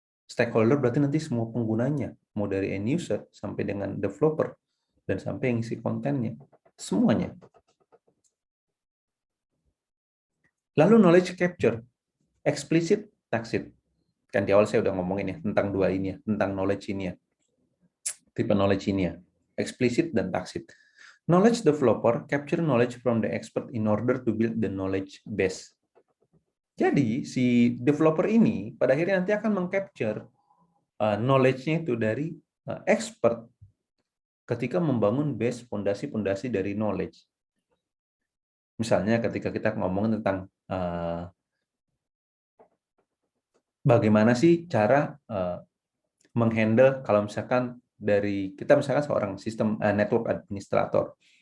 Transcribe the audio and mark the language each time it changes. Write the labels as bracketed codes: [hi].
[id] Stakeholder berarti nanti semua penggunanya, mau dari end user sampai dengan developer, dan sampai yang isi kontennya, semuanya. Lalu knowledge capture, explicit, tacit. Kan di awal saya udah ngomongin ya, tentang dua ini ya, tentang knowledge ini ya, tipe knowledge ini ya, explicit dan tacit. [en] Knowledge developer capture knowledge from the expert in order to build the knowledge base. [id] Jadi si developer ini pada akhirnya nanti akan mengcapture knowledge-nya itu dari expert ketika membangun base fondasi-fondasi dari knowledge. Misalnya ketika kita ngomongin tentang bagaimana sih cara menghandle kalau misalkan dari kita misalkan seorang sistem network administrator.